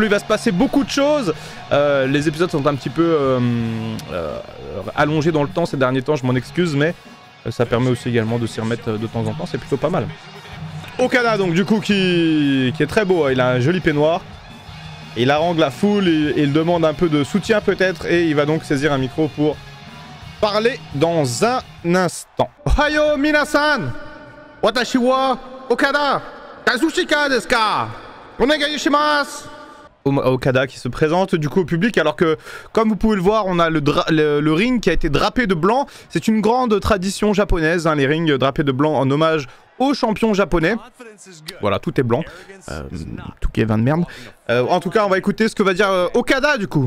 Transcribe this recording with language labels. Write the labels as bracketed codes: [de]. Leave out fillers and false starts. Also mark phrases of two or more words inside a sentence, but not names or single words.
[fr] Il va se passer beaucoup de choses. Les épisodes sont un petit peu allongés dans le temps ces derniers temps, je m'en excuse, mais ça permet aussi également de s'y remettre de temps en temps. C'est plutôt pas mal. Okada donc du coup qui est très beau. Il a un joli peignoir. Il harangue la foule, il demande un peu de soutien peut-être et il va donc saisir un micro pour parler dans un instant. [ja] おはよう皆さん！私はオカダ! カズチカですか？お願いします! [fr] Okada qui se présente du coup au public, alors que comme vous pouvez le voir, on a le ring qui a été drapé de blanc. C'est une grande tradition japonaise, hein, les rings drapés de blanc en hommage aux champions japonais. Voilà, tout est blanc. Tout qui est vin de merde. En tout cas, on va écouter ce que va dire Okada du coup.